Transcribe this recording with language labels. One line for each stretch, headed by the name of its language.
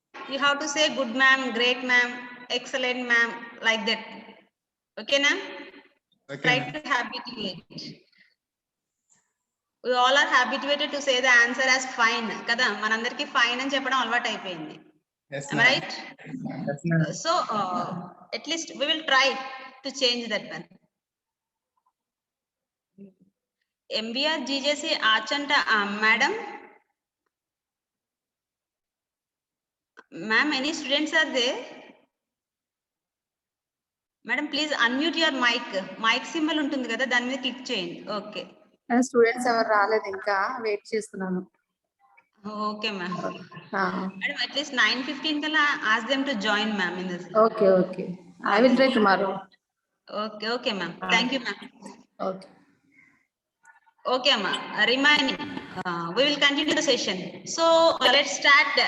English: You have to say good, ma'am, great, ma'am, excellent, ma'am, like that. Okay, ma'am? Okay, Try ma'am. to habituate. We all are habituated to say the answer as fine.
Telugu: Kada manandarki fine అని చెప్పడం అలవాటు అయిపోయింది.
English: Yes, Am I ma'am. right? Yes, ma'am. So at least we will try to change that one. MBR GJC Achanta, madam. Ma'am, any students are there? Madam, please unmute your mic.
Telugu: Mic symbol ఉంటుంది కదా, దాని మీద click చేయండి.
English: Okay.
Telugu: Students ఎవరు రాలేదు, ఇంకా wait చేస్తున్నాను.
English: Okay ma'am. Madam at least 9:15 కల్లా ask them to join ma'am in this. Okay okay, I will try tomorrow. Okay okay ma'am, thank you ma'am. Okay Okay, amma. Remaining, we will continue the session. So let's start.